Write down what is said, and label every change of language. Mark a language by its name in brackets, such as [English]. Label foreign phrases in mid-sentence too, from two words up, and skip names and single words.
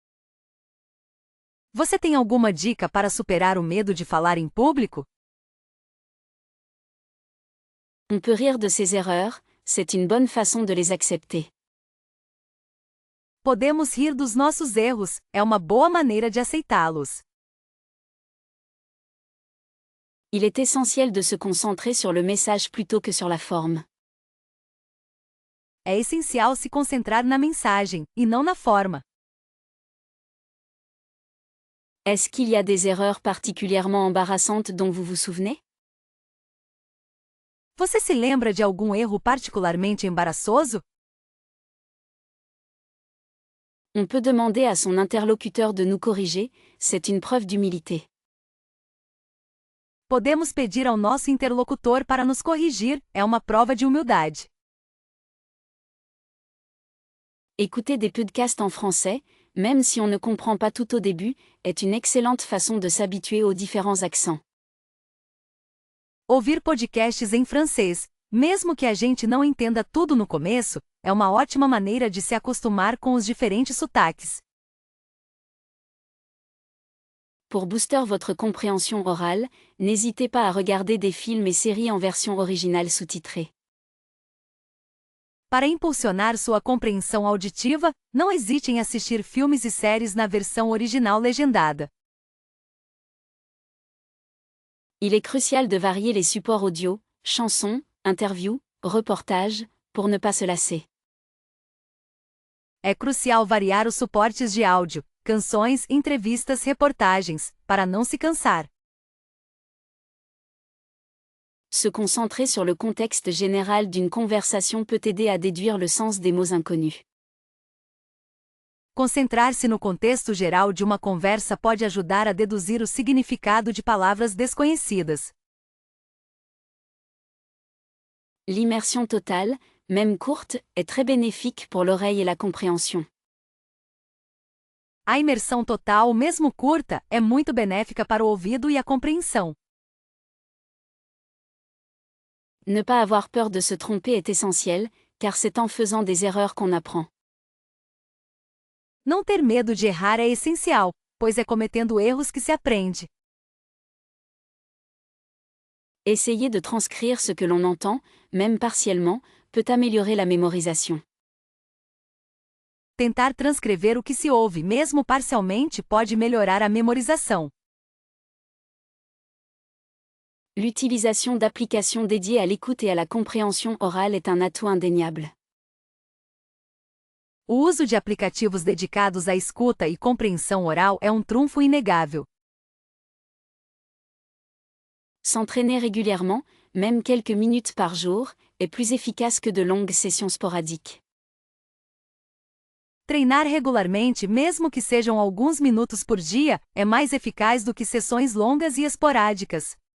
[Portuguese] Você tem alguma dica para superar o medo de falar em público? [French] On peut rire de ses erreurs, c'est une bonne façon de les accepter. [Portuguese] Podemos rir dos nossos erros, é uma boa maneira de aceitá-los. [French] Il est essentiel de se concentrer sur le message plutôt que sur la forme. [Portuguese] É essencial se concentrar na mensagem, e não na forma. [French] Est-ce qu'il y a des erreurs particulièrement embarrassantes dont vous vous souvenez? [Portuguese] Você se lembra de algum erro particularmente embaraçoso? [French] On peut demander à son interlocuteur de nous corriger, c'est une preuve d'humilité. [Portuguese] Podemos pedir ao nosso interlocutor para nos corrigir, é uma prova de humildade. [French] Écouter des podcasts en français, même si on ne comprend pas tout au début, est une excellente façon de s'habituer aux différents accents. [Portuguese] Ouvir podcasts em francês, mesmo que a gente não entenda tudo no começo, é uma ótima maneira de se acostumar com os diferentes sotaques. [French] Pour booster votre compréhension orale, n'hésitez pas à regarder des films et séries en version originale sous-titrée. [Portuguese] Para impulsionar sua compreensão auditiva, não hesite em assistir filmes e séries na versão original legendada. [French] Il est crucial de varier les supports audio, chansons, interviews, reportages, pour ne pas se lasser. [Portuguese] É crucial variar os suportes de áudio, canções, entrevistas, reportagens, para não se cansar. [French] Se concentrer sur le contexte général d'une conversation peut aider à déduire le sens des mots inconnus. [Portuguese] Concentrar-se no contexto geral de uma conversa pode ajudar a deduzir o significado de palavras desconhecidas. [French] L'immersion totale, même courte, est très bénéfique pour l'oreille et la compréhension. [Portuguese] A imersão total, mesmo curta, é muito benéfica para o ouvido e a compreensão. [French] Ne pas avoir peur de se tromper est essentiel, car c'est en faisant des erreurs qu'on apprend. [Portuguese] Não ter medo de errar é essencial, pois é cometendo erros que se aprende. [French] Essayer de transcrire ce que l'on entend, même partiellement, peut améliorer la mémorisation. [Portuguese] Tentar transcrever o que se ouve, mesmo parcialmente, pode melhorar a memorização. [French] L'utilisation d'applications dédiées à l'écoute et à la compréhension orale est un atout indéniable. [Portuguese] O uso de aplicativos dedicados à escuta e compreensão oral é um trunfo inegável. [French] S'entraîner régulièrement, même quelques minutes par jour, est plus efficace que de longues sessions sporadiques. [Portuguese] Treinar regularmente, mesmo que sejam alguns minutos por dia, é mais eficaz do que sessões longas e esporádicas.